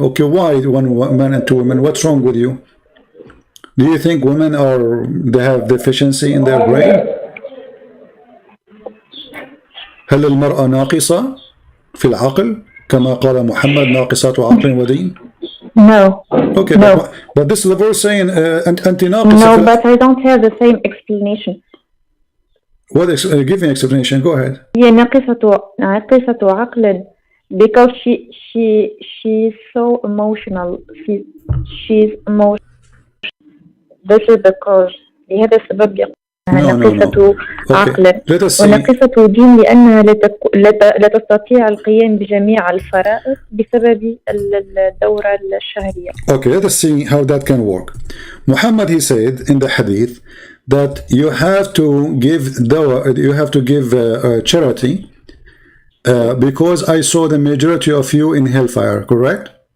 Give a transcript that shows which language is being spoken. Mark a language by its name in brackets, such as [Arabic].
[English] Okay, why one man and two women? What's wrong with you? Do you think women they have deficiency in their brain? [Arabic] هل المرأة ناقصة في العقل كما قال محمد ناقصات عقل ودين? [English] No. Okay, no. But this is the verse saying [Arabic] أنت ناقصة. [English] No, but I don't have the same explanation. What? Give me an explanation. Go ahead. [Arabic] هي ناقصة عقل [English] because she's so emotional. She's emotional. This is the cause. [Arabic] لهذا السبب يقول ناقصة عقل وناقصة دين لأنها لا تستطيع القيام بجميع الفرائض بسبب الدورة الشهرية. [English] Okay, let us see how that can work. Muhammad, he said in the hadith that you have to give dawah, you have to give charity because I saw the majority of you in hellfire, correct?